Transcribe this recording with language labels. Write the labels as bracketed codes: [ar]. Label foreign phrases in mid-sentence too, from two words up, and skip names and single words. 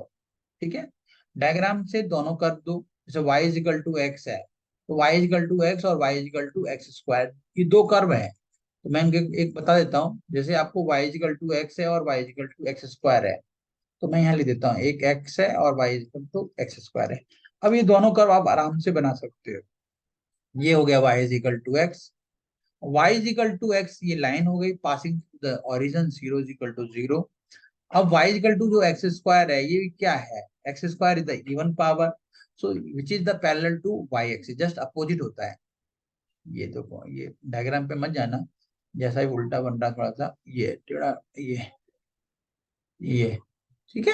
[hi] ठीक है, डायग्राम से दोनों कर दो, जैसे y = x है, तो y = x और y = x², ये दो कर्व है। तो मैं इनके एक बता देता हूँ, जैसे आपको y = x है और y = x² है, तो मैं यहाँ लिख देता हूँ, एक x है और y = x² है। अब ये दोनों कर्व आप आराम से बना सकते हो। ये हो गया y = x, y = x, ये लाइन हो गई [en] passing the origin [hi] 0 = 0। अब y = जो x² है, ये क्या है, [en] x² is the even power, so which is the parallel to y axis, just opposite [hi] होता है। ये देखो, ये डायग्राम पे मत जाना, जैसा ही उल्टा बन रहा थोड़ा सा, ये टेढ़ा, ये ठीक है।